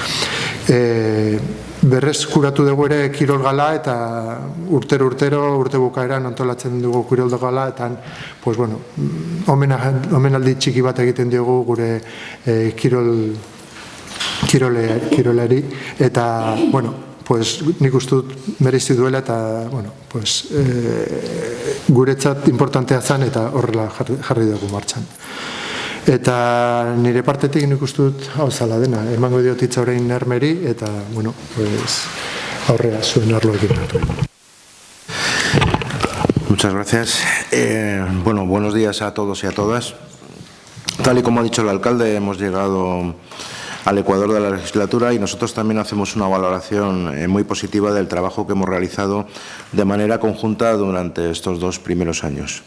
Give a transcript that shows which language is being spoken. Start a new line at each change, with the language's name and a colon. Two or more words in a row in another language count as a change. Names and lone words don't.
Basque: Berreskuratu dugu ere kirol gala, eta urte bukaeran antolatzen dugu kirol gala, eta omenaldi txiki bat egiten diogu gure kirol kirolari, eta,
Spanish: bueno, pues,
Basque: nik uste dut merezi duela, eta,
Spanish: bueno, pues,
Basque: guretzat importantea zen, eta horrela jarri dugu martxan. Eta nire partetik nik uste dut hau zala dena, emango diot hitza orain Ermeri, eta,
Spanish: bueno, pues,
Basque: aurrea zuen arloekin.
Spanish: Muchas gracias. Bueno, buenos días a todos y a todas. Tal y como ha dicho el alcalde, hemos llegado al ecuador de la legislatura y nosotros también hacemos una valoración muy positiva del trabajo que hemos realizado de manera conjunta durante estos 2 primeros años.